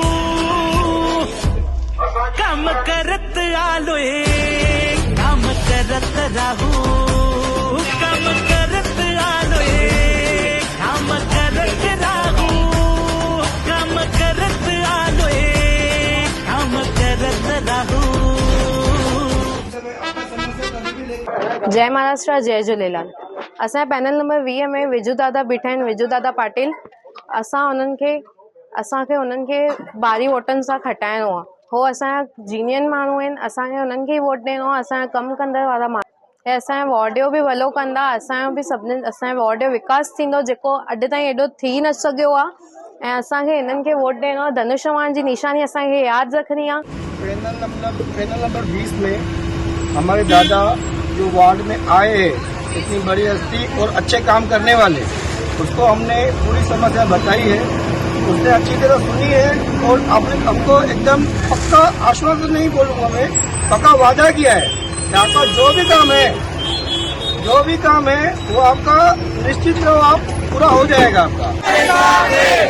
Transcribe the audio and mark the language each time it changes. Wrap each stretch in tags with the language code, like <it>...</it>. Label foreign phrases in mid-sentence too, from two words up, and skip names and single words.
<mr>काम करत आलोय, काम करत राहू, काम करत आलोय, काम करत राहू, काम करत आलोय, काम करत राहू। जय महाराष्ट्र, जय झूलेलाल।</mr> <sd>असां पैनल नंबर 20 में विजू दादा बीठा आहिनि, विजू दादा पाटिल। असांखे उन्हनि खे भारी वोटनि सां खटाइणो आहे। हो असांजा जीनियन माण्हू आहिनि, असांखे उन्हनि खे वोट ॾियणो आहे। असांजा कमु कंदड़ वारा माण्हू ऐं असांजे वार्ड जो बि भलो कंदा। असांजो बि सभिनीनि असांजे वार्ड जो विकास थींदो जेको अॼु ताईं एॾो थी न सघियो आहे। ऐं असांखे हिननि खे वोट ॾियणो आहे। धनुष्यवान जी निशानी असांखे यादि रखणी आहे।</sd> <hi>पैनल नंबर 20 में हमारे दादा जो वार्ड में आए हैं, इतनी बड़ी हस्ती और अच्छे काम करने वाले, उसको हमने पूरी समस्या बताई है, उसने अच्छी तरह सुनी है और आपने हमको एकदम पक्का आश्वासन नहीं बोलूंगा मैं, पक्का वादा किया है कि आपका जो भी काम है वो आपका निश्चित रहो, आप पूरा हो जाएगा आपका।</hi>